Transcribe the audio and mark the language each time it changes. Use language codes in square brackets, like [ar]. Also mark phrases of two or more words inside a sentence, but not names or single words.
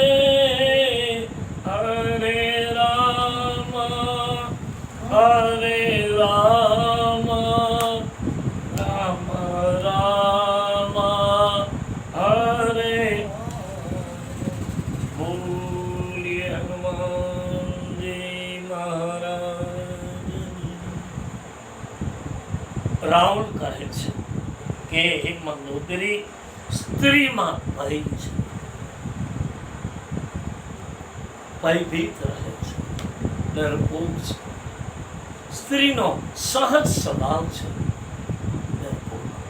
[hi] हरे राम हरे राम राम राम हरे बोलिये हनुमान जी महाराज. [gu] રાવણ કહે છે કે હે મંદોદરી, સ્ત્રીમાં ભય છે, ભયભીત રહે છે, ડરપોક છે. સ્ત્રીનો સહજ સ્વભાવ છે ડરપોક.